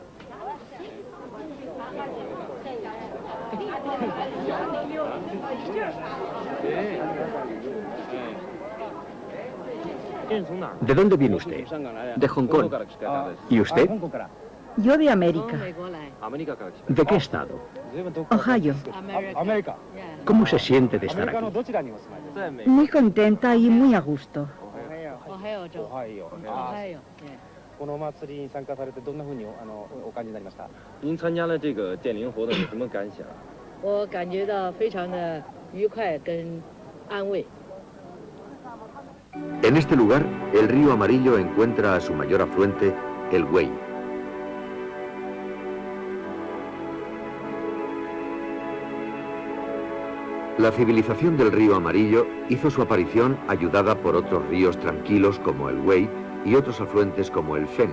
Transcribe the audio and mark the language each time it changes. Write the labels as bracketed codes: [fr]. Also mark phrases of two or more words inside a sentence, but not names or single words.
[es] ¿De dónde viene usted? De Hong Kong. ¿Y usted? Yo de América, ¿De qué estado? Ohio. ¿Cómo se siente de estar aquí? Muy contenta y muy a gusto. [ja] このお祭りに参加されてどんな風にお感じになりました？ [zh] 您参加了这个电铃活动有什么感想？我感觉到非常的愉快跟安慰。 [es] En este lugar, el río Amarillo encuentra a su mayor afluente, el Wei. La civilización del río Amarillo hizo su aparición ayudada por otros ríos tranquilos como el Wei y otros afluentes como el Fen.